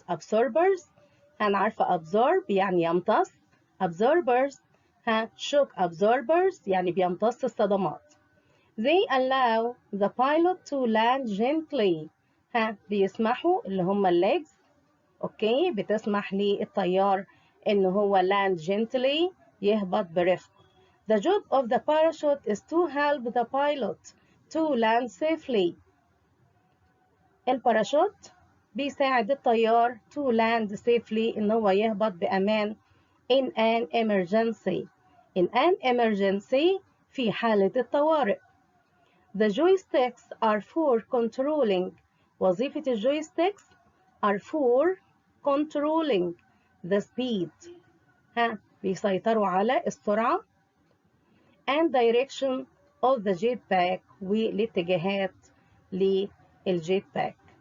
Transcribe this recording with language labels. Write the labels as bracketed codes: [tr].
[en] Absorbers [ar] عارفة [en] absorb [ar] يعني يمتص. [en] Absorbers shock absorbers [ar] يعني بيمتص الصدمات. [en] They allow the pilot to land gently. [ar] بيسمحوا اللي هم الليجز اوكي بتسمح للطيار ان هو [en] land gently [ar] يهبط برفق. [en] The job of the parachute is to help the pilot to land safely. [ar] الباراشوت بيساعد الطيار [en] to land safely [ar] ان هو يهبط بأمان [en] in an emergency. In an emergency [ar] في حالة الطوارئ. [en] The joysticks are for controlling. [ar] وظيفة الجويستيكس [en] are for controlling the speed. [ar] بيسيطروا على السرعة [en] and direction of the jet pack [ar] والاتجاهات للجيت باك.